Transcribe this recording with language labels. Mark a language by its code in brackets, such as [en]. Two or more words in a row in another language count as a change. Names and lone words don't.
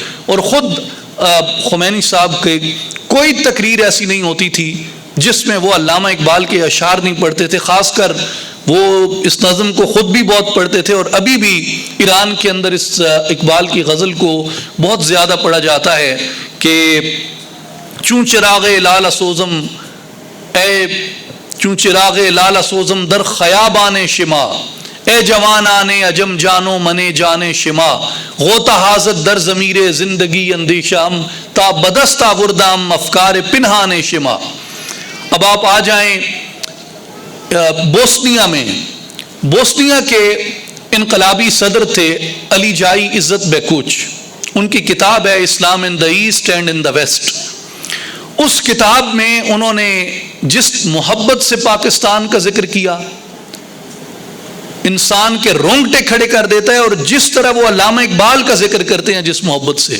[ur] اور خود خمینی صاحب کی کوئی تقریر ایسی نہیں ہوتی تھی جس میں وہ علامہ اقبال کے اشعار نہیں پڑھتے تھے، خاص کر وہ اس نظم کو خود بھی بہت پڑھتے تھے، اور ابھی بھی ایران کے اندر اس اقبال کی غزل کو بہت زیادہ پڑھا جاتا ہے کہ [fa] چون چراغ لال سوزم اے چون چراغ لال سوزم در خیابان شما، اے جوانان عجم جانو منے جانے شما، غوطہ حاضت در ضمیر زندگی اندیشام، تا بدست آوردام افکار پنہان شما۔ [ur] اب آپ آ جائیں بوسنیا میں۔ بوسنیا کے انقلابی صدر تھے علی جائی عزت بیکوچ، ان کی کتاب ہے اسلام ان دا ایسٹ اینڈ ان دا ویسٹ۔ اس کتاب میں انہوں نے جس محبت سے پاکستان کا ذکر کیا، انسان کے رونگٹے کھڑے کر دیتا ہے، اور جس طرح وہ علامہ اقبال کا ذکر کرتے ہیں جس محبت سے۔